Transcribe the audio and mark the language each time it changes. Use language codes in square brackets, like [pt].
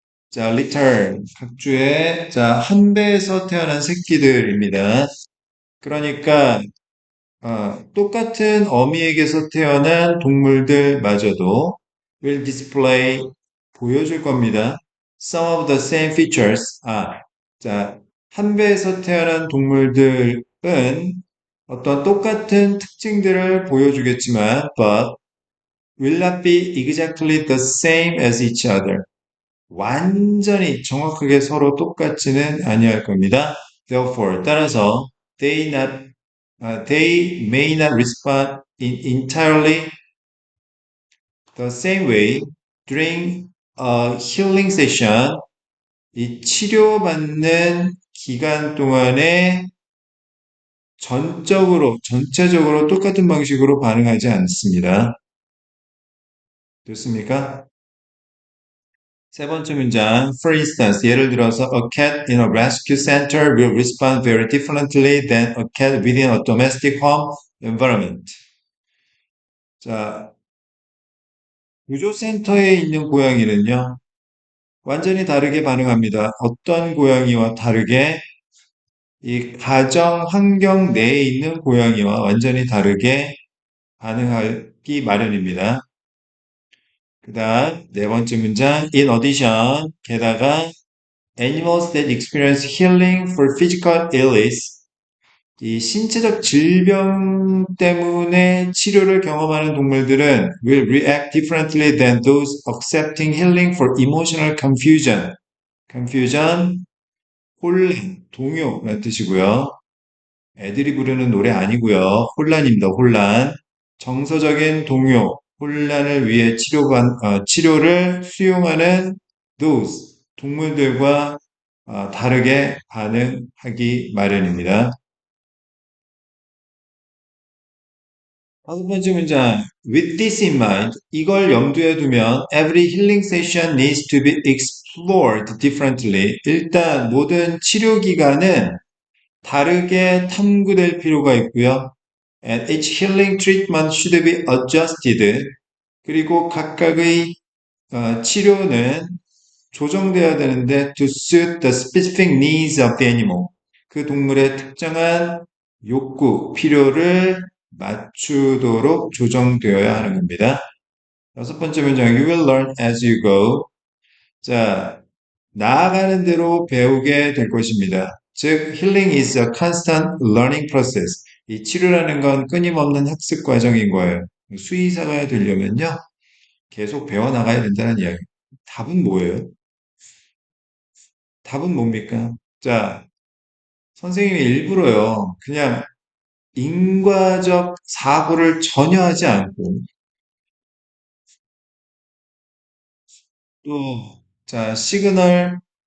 [ko] 자, litter, 각주의, 자, 한 배에서 태어난 새끼들입니다. 그러니까, 똑같은 어미에게서 태어난 동물들마저도 [en] will display, [ko] 보여줄 겁니다. [en] Some of the same features. [ko] 자, 한 배에서 태어난 동물들은 어떤 똑같은 특징들을 보여주겠지만, [en] but will not be exactly the same as each other. [ko] 완전히 정확하게 서로 똑같지는 아니할 겁니다. [en] Therefore, 따라서 they may not respond in entirely the same way during a healing session. [ko] 이 치료받는 기간 동안에 전체적으로 똑같은 방식으로 반응하지 않습니다. 됐습니까? 세 번째 문장, [en] for instance, [ko] 예를 들어서 [en] a cat in a rescue center will respond very differently than a cat within a domestic home environment. [ko] 자, 구조센터에 있는 고양이는요, 완전히 다르게 반응합니다. 어떤 고양이와 다르게 이 가정 환경 내에 있는 고양이와 완전히 다르게 반응하기 마련입니다. 그 다음 네 번째 문장, [en] in addition, [ko] 게다가 [en] animals that experience healing for physical illness. [ko] 이 신체적 질병 때문에 치료를 경험하는 동물들은 [en] will react differently than those accepting healing for emotional confusion. [ko] confusion, 혼란, 동요라는 뜻이고요. 애들이 부르는 노래 아니고요. 혼란입니다. 혼란. 정서적인 동요, 혼란을 위해 치료를 수용하는 those 동물들과 다르게 반응하기 마련입니다. 다섯 번째 문장. [en] With this in mind, [ko] 이걸 염두에 두면 [en] every healing session needs to be explored differently. [ko] 일단 모든 치료 기간은 다르게 탐구될 필요가 있고요. [en] And each healing treatment should be adjusted. [ko] 그리고 각각의 치료는 조정돼야 되는데 [en] to suit the specific needs of the animal. [ko] 그 동물의 특정한 욕구, 필요를 맞추도록 조정되어야 하는 겁니다. 여섯 번째 문장, [en] you will learn as you go. [ko] 자, 나아가는 대로 배우게 될 것입니다. [en] 즉, healing is a constant learning process. [ko] 이 치료라는 건 끊임없는 학습 과정인 거예요. 수의사가 되려면요, 계속 배워나가야 된다는 이야기. 답은 뭐예요? 답은 뭡니까? 자, 선생님이 일부러요, 그냥 인과적 사고를 전혀 하지 않고, 또, 자, 시그널